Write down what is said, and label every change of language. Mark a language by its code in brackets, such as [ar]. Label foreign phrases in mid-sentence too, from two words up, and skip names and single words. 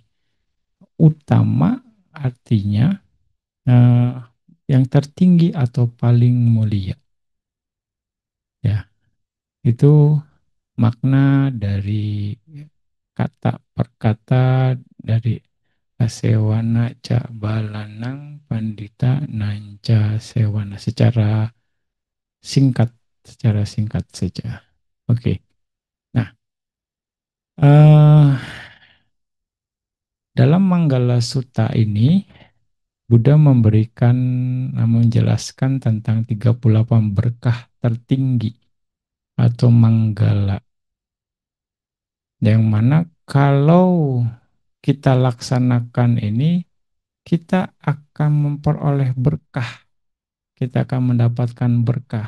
[id] Utama artinya eh, yang tertinggi atau paling mulia. Ya, itu makna dari kata per kata dari [pi] Asewana ca balanang pandita nanca sewana [id] singkat, secara singkat saja. Oke. Nah, eh, dalam Manggala Sutta ini Buddha menjelaskan tentang 38 berkah tertinggi atau manggala, yang mana kalau kita laksanakan ini, kita akan memperoleh berkah, kita akan mendapatkan berkah.